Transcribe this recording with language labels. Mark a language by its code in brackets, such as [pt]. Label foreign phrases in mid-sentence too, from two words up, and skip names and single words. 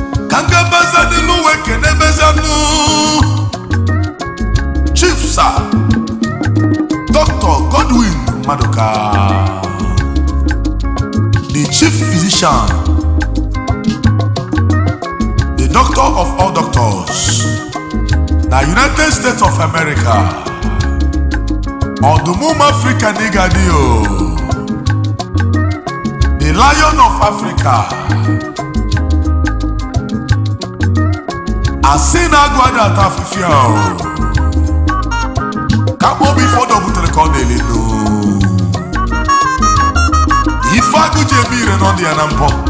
[ig] Ka nke beza dị n'ụwa ekene beza nụ. Chief Sir Doctor Godwin Maduka, [en] the chief physician, the doctor of all doctors, na United States of America. [ig] Ọdụm ụmụ Africa na Igadi o. [en] The Lion of Africa. [ig] Asị na agụ ada ata afịfịa o. Ka mkpọ bụ ife ọdọ butere ka ọ na-eli nụ. Ife agụ ji eme ire n'ọdụ ya na mbọ.